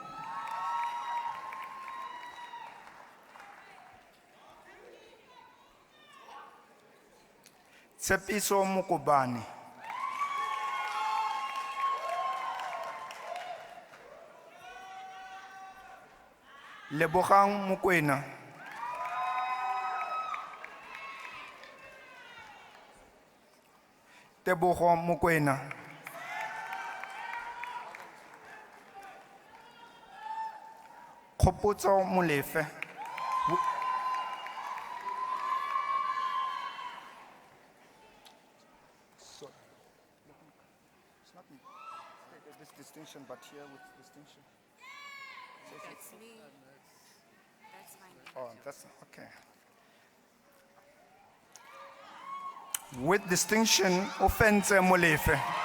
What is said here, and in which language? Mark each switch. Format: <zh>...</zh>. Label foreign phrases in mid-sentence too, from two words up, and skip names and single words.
<en>Tshepiso Mokopane, Lebogang Mokoena, Tebogo Mokoena, Kgopotso Molefe, this distinction, but here with distinction. That's me. That's my name. Oh, that's okay. With distinction, Offense Molefe.</en>